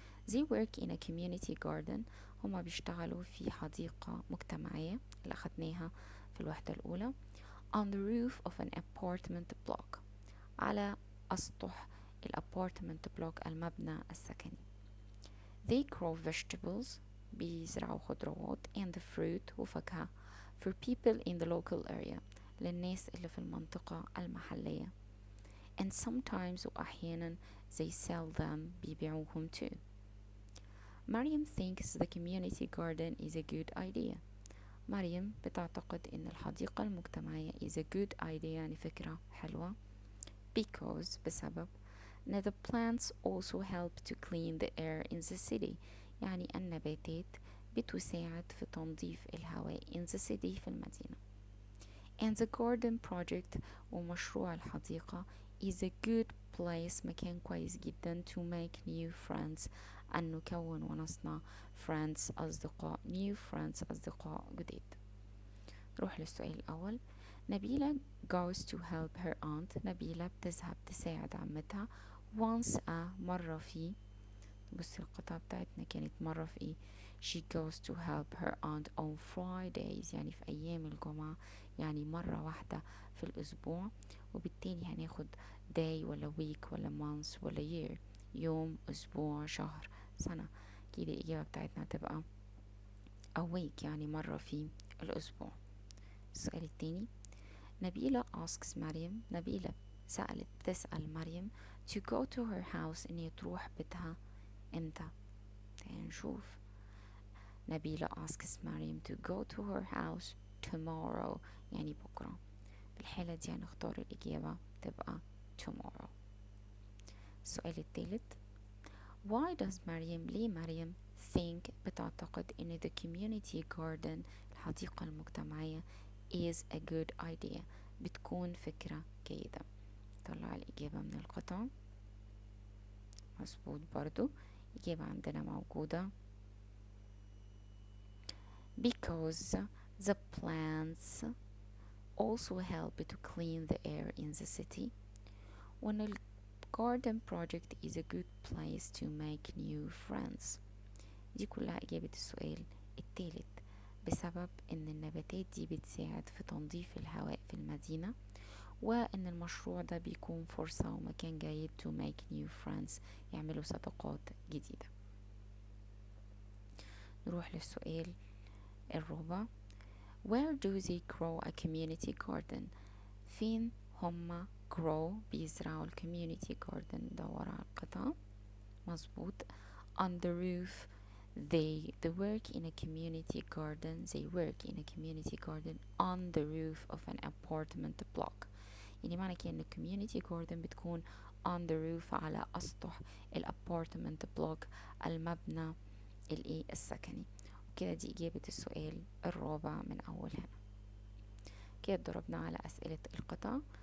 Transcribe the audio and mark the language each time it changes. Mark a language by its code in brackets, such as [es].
[en] they work in a community garden [ar] هما بيشتغلوا في حديقة مجتمعية اللي أخدناها في الوحدة الأولى [en] on the roof of an apartment block [ar] على أسطح الابارتمنت بلوك المبنى السكني. [en] they grow vegetables [ar] بيزرعوا خضروات [en] and fruit وفاكهة for people in the local area [ar] للناس اللي في المنطقة المحلية [en] and sometimes وأحيانا they sell them بيبيعوهم too. Maryam thinks the community garden is a good idea. [ar] مريم بتعتقد إن الحديقة المجتمعية [en] is a good idea [ar] يعني فكرة حلوة [en] because بسبب Now the plants also help to clean the air in the city [ar] يعني النباتات بتساعد في تنظيف الهواء [en] in the city [ar] في المدينة. [en] And the garden project ومشروع الحديقة is a good place [ar] مكان كويس جدا [en] to make new friends [ar] أن نكون ونصنع [en] friends أصدقاء new friends [ar] أصدقاء جديد. نروح للسؤال الأول. نبيلة goes to help her aunt نبيلة بتذهب تساعد عمتها once مرة في بصي القطعة بتاعتنا كانت مرة في ايه [en] she goes to help her aunt on Fridays [ar] يعني في أيام الجمعة يعني مرة واحدة في الأسبوع، وبالتالي هناخد day ولا week ولا month ولا year يوم أسبوع شهر سنة. كده الإجابة بتاعتنا هتبقى [en] a week [ar] يعني مرة في الأسبوع. السؤال التاني نبيلة asks مريم نبيلة بتسأل مريم [en] to go to her house [ar] إن هي تروح بيتها إمتى؟ تعالي نشوف. [en] Nabila asks Maryam to go to her house tomorrow [ar] يعني بكرة. في الحالة دي هنختار الإجابة تبقى tomorrow. السؤال الثالث why does مريم ليه مريم think بتعتقد إن [en] the community garden [ar] الحديقة المجتمعية [en] is a good idea [ar] بتكون فكرة جيدة. طلع الإجابة من القطعة. مظبوط برضو الإجابة عندنا موجودة [en] because the plants also help to clean the air in the city when the garden project is a good place to make new friends. [ar] دي كلها إجابة السؤال الثالث بسبب إن النباتات دي بتساعد في تنظيف الهواء في المدينة وإن المشروع ده بيكون فرصة ومكان جيد [en] to make new friends، [ar] يعملوا صداقات جديدة. نروح للسؤال الرابع. [en] Where do they grow a community garden؟ [ar] فين هما [en] grow بيزرعوا ال community garden؟ [ar] دور على القطعة. [en] مظبوط. On the roof. They work in a community garden. They work in a community garden on the roof of an apartment block. [ar] يعني معنى كده ان community garden بتكون [en] on the roof [ar] على أسطح الابارتمنت بلوك، المبنى السكني. وكده دي إجابة السؤال الرابع من أول هنا. كده ضربنا على أسئلة القطع.